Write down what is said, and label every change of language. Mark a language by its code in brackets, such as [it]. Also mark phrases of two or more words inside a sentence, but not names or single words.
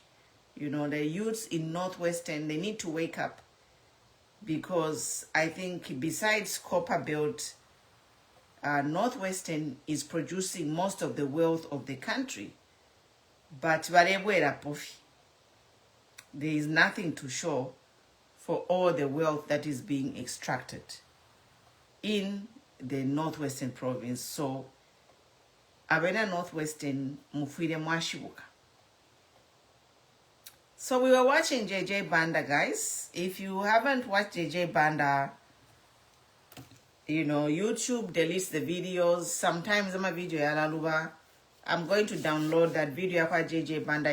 [en] You know, the youths in Northwestern, they need to wake up, because I think besides copper belt, Northwestern is producing most of the wealth of the country. But there is nothing to show for all the wealth that is being extracted in the Northwestern province. So, [bem] abena Northwestern mufire mwashibuka. [en] So we were watching JJ Banda, guys. If you haven't watched JJ Banda, you know, YouTube deletes the videos. Sometimes I'm a video yalaluba. I'm going to download that video of JJ Banda.